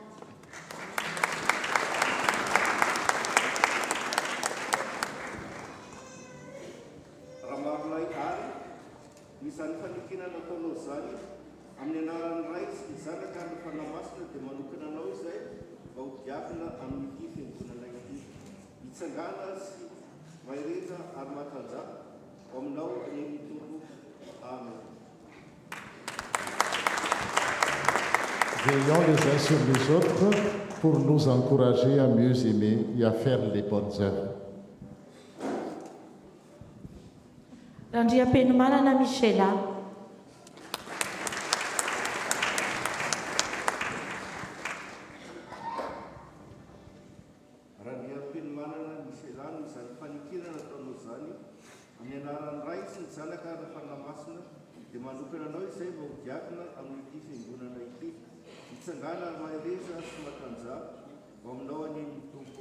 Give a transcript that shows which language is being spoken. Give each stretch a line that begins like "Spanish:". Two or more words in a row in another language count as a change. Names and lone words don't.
Malagasy: izany fanekena nataonao zany amin'ny anaran'ny ray sy ny zanaka ary ny fanamasina dia manokana anao izay mba hodiakina amin'ity fiangonana ity hitsangana sy mahereza ary matanja ho aminao anie ny tompo. Amen.
French: Veillons les uns sur les autres pour nous encourager à mieux aimer et à faire les bonnes œuvres.
Malagasy: Randriam-penomanana Michela. Randriam-penomanana Michela no izany fanekena nataonao zany amin'ny anaran'ny ray sy ny zanaka ary ny fanamasina dia manokana anao izay mba hodiakina amin'ity fiangonana ity hitsangana ary mahereza sy matanja ho aminao anie ny tompo.